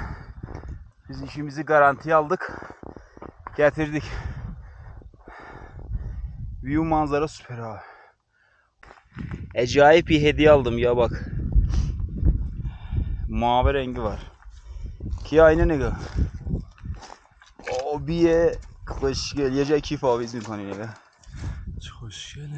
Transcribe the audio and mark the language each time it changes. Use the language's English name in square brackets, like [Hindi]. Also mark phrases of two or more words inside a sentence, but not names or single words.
[Turkish] Biz işimizi garantiye aldık. Getirdik. View manzara süper abi. Acayip bir hediye aldım ya bak. Mavi rengi var. Ki aynı nigga. [Persian] بیه خوشگل یه جای کیف آویز میکنی نگاه چه خوشگله